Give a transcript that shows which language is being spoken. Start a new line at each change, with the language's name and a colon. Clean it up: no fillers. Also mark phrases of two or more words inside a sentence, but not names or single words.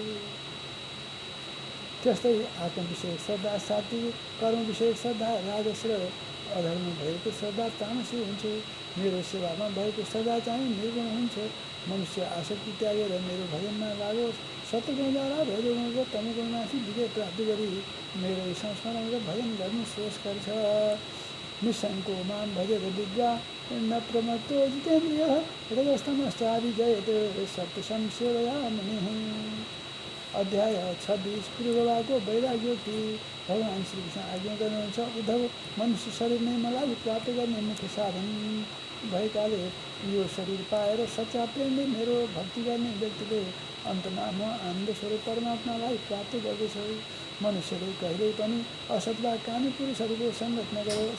Nepali: त्यस्तै आत्मविषयक श्रद्धा सात्विक, कर्म विषयक श्रद्धा राजस र अधर्म भएको श्रद्धा तामसी हुन्छ। मेरो सेवामा भएको श्रद्धा चाहिँ निर्गुण हुन्छ। मनुष्य आसक्ति त्यागेर मेरो भजनमा लागोस्। सत्वगुणद्वारा रजोगुण र तमोगुणमाथि विजय प्राप्त गरी मेरो संस्मरण र भजन गर्नु श्रेयस्कर छ।
Sanskrit: निशङ्को मां भजेत विद्या न प्रमत्तो जितेन्द्रियः रजस्तमश्चाभिजयते सत्संसेवया मुनिः।
Nepali: अध्याय 26 पूर्वभागको वैराग्योक्ति। भगवान श्रीकृष्ण आज्ञा गर्नुहुन्छ, उद्धव, मनुष्य शरीर नै मलाई प्राप्त गर्ने मुख्य साधन भएकाले यो शरीर पाएर सच्चा प्रेमले मेरो भक्ति गर्ने व्यक्तिले अन्तमा म आनन्द स्वरूप परमात्मालाई प्राप्त गर्दछ। मनुष्यले कहिल्यै पनि असत वा कामी पुरुषहरूको सङ्गत नगरोस्।